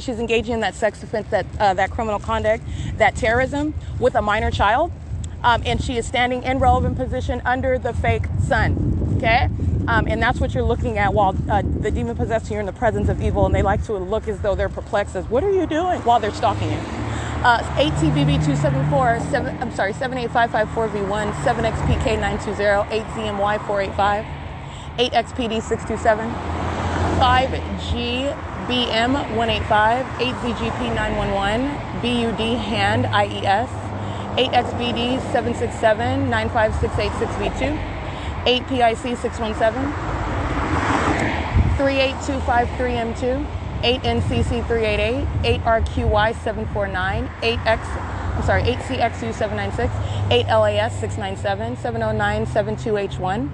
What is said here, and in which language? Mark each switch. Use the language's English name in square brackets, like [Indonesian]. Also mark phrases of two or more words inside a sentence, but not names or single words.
[English] She's engaging in that sex offense, that criminal conduct, that terrorism with a minor child. And she is standing in relevant position under the fake sun. Okay? And that's what you're looking at while the demon possessed you in the presence of evil. And they like to look as though they're perplexed as, what are you doing? While they're stalking you. 8TBB274, 78554V1, 7XPK920, 8ZMY485. 8XPD627, 5GBM185, 8ZGP911, BUD hand IES, 8XBD767, 95686V2, 8PIC617, 38253M2, 8NCC388, 8RQY749, 8CXU796, 8LAS697, 70972H1.